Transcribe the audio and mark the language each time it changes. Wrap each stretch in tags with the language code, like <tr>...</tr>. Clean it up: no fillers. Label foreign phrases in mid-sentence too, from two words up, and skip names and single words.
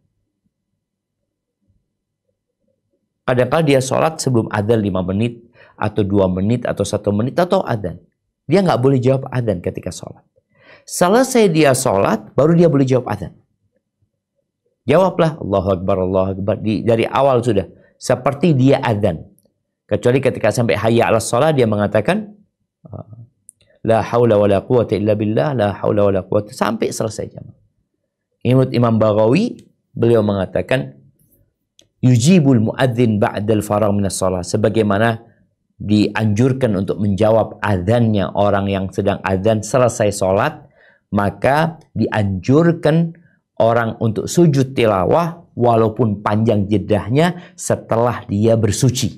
<id>Kadang-kadang dia sholat sebelum adzan 5 menit, atau 2 menit, atau 1 menit, atau adzan. Dia nggak boleh jawab adzan ketika sholat. Selesai dia sholat, baru dia boleh jawab adzan. Jawablah,</id> <ar>الله أكبر، الله أكبر.</ar> <id>Dari awal sudah. Seperti dia adzan. Kecuali ketika sampai</id> <ar>حي على الصلاة</ar> <id>dia mengatakan</id> <ar>لا حول ولا قوة إلا بالله, لا حول ولا قوة</ar> <id>sampai selesai jamaah. Menurut Imam Baghawi, beliau mengatakan</id> <ar>يجيب المؤذن بعد الفراغ من الصلاة,</ar> <id>sebagaimana dianjurkan untuk menjawab adzannya orang yang sedang adzan selesai sholat, maka dianjurkan orang untuk sujud tilawah walaupun panjang jedahnya setelah dia bersuci.</id>